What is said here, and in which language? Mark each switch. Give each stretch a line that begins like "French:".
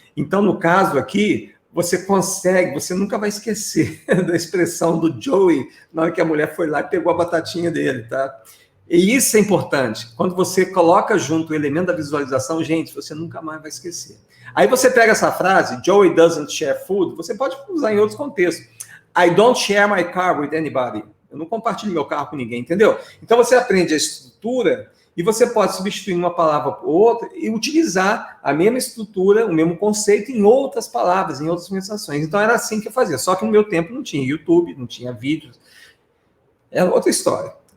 Portuguese: Então, no caso aqui, você consegue, você nunca vai esquecer da expressão do Joey na hora que a mulher foi lá e pegou a batatinha dele, tá? E isso é importante. Quando você coloca junto o elemento da visualização, gente, você nunca mais vai esquecer. Aí você pega essa frase,
English: Joey doesn't share food,
Portuguese: você pode usar em outros contextos.
English: I don't share my car with anybody.
Portuguese: Eu não compartilho meu carro com ninguém, entendeu? Então você aprende a estrutura e você pode substituir uma palavra por outra e utilizar a mesma estrutura, o mesmo conceito em outras palavras, em outras conversações. Então era assim que eu fazia. Só que no meu tempo não tinha YouTube, não tinha vídeos. Era outra história.